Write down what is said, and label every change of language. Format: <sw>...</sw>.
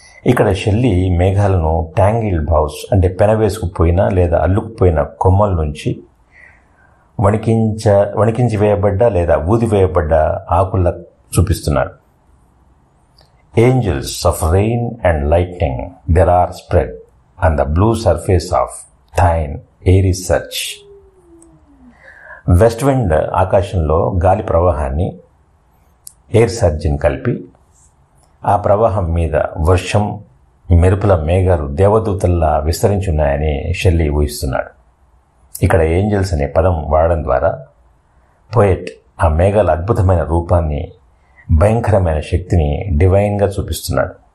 <te>ఇక్కడ Shelley మేఘాలను tangled bows అంటే పెనవేసుకుపోయిన లేదా అల్లుకుపోయిన కొమ్మల నుంచి వణికించి వేయబడ్డ లేదా ఊదివేయబడ్డ ఆకుల్లా చూపిస్తున్నాడు.</te> <en>Angels of rain and lightning there are spread on the blue surface of thin, airy surge.</en> <te>West wind ఆకాశంలో గాలి ప్రవాహాన్ని, ఎయిర్ సర్జిని కలిపి ఆ ప్రవాహం మీద వర్షం, మెరుపుల మేఘాలు దేవదూతల్లా విస్తరించున్నాయని షెల్లీ ఊహిస్తున్నాడు. ఇక్కడ ఏంజల్స్ అనే పదం వాడడం ద్వారా పోయెట్ ఆ మేఘాల అద్భుతమైన రూపాన్ని, భయంకరమైన శక్తిని డివైన్గా చూపిస్తున్నాడు.</te>